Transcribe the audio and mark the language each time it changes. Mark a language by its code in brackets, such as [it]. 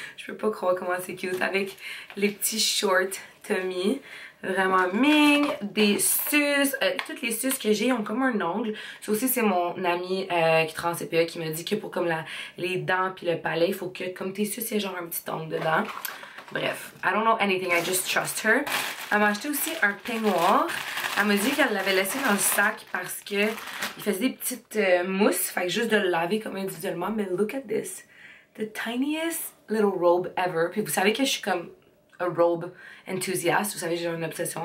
[fr] Je peux pas croire comment c'est cute. Avec les petits shorts Tommy. Vraiment ming. Des suces. Toutes les suces que j'ai ont comme un ongle. Ça aussi, c'est mon ami qui travaille en CPE qui m'a dit que pour comme les dents puis le palais, il faut que comme tes suces, il y a genre un petit ongle dedans. [en] Bref, I don't know anything, I just trust her. [fr] Elle m'a acheté aussi un peignoir. Elle m'a dit qu'elle l'avait laissé dans le sac parce que il faisait des petites mousses. Fait que juste de le laver comme individuellement. Mais [en] look at this. The tiniest little robe ever. [fr] Puis vous savez que je suis comme [en] a robe enthusiast. [fr] Vous savez, j'ai une obsession.